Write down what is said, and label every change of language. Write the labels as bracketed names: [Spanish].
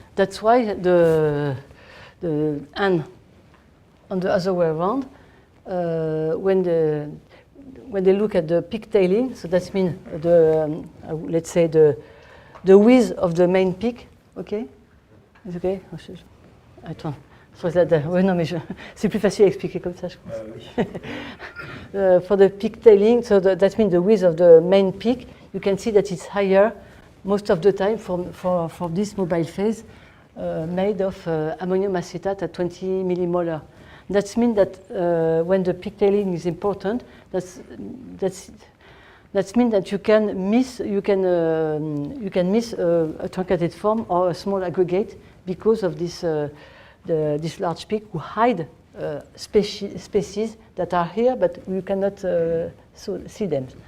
[English] That's why the and on the other way around, when they look at the peak tailing, so that means the let's say the width of the main peak. Okay, it's okay. [French] Attends, ouais, non, mais c'est plus facile à expliquer comme ça, je pense. Oui. [English] For the peak tailing, so that means the width of the main peak, you can see that it's higher most of the time for this mobile phase made of ammonium acetate at 20 millimolar. That means that when the peak tailing is important, that means that you can miss a truncated form or a small aggregate because of this this large peak who hide species that are here, but you cannot see them.